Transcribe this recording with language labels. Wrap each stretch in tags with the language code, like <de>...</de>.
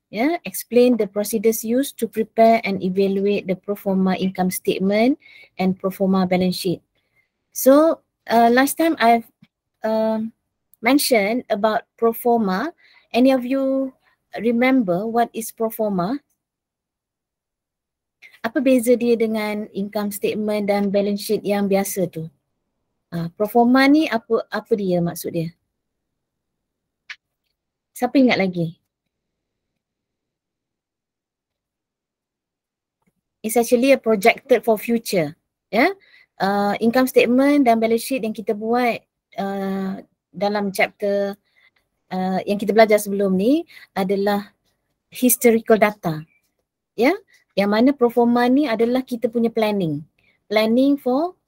<en>Yeah, explain the procedures used to prepare and evaluate the pro forma income statement and pro forma balance sheet. So last time I've mentioned about pro forma. Any of you remember what is pro forma?</en> <ms>Apa beza dia dengan income statement dan balance sheet yang biasa tu? Pro forma ni apa dia maksud dia? Siapa ingat lagi?</ms> <en>It's actually a projected for future.</en> <ms>Yeah, income statement dan balance sheet yang kita buat dalam chapter yang kita belajar sebelum ni adalah historical data. Yeah, yang mana pro forma ni adalah kita punya</ms> <en>planning for</en>